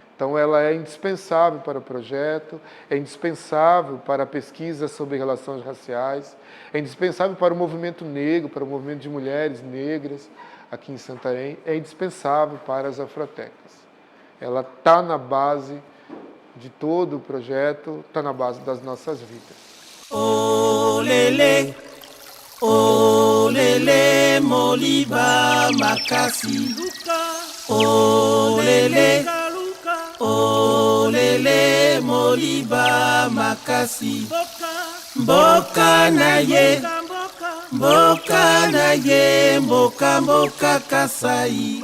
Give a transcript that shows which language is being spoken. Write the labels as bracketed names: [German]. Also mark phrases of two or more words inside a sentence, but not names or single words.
[Portuguese] Então ela é indispensável para o projeto, é indispensável para a pesquisa sobre relações raciais, é indispensável para o movimento negro, para o movimento de mulheres negras aqui em Santarém, é indispensável para as Afrotecas. Ela está na base de todo o projeto, está na base das nossas vidas. [Lingala] Olele, Moliba Makasi. Olele, Moliba Makasi. Mboka na ye, mboka kasai.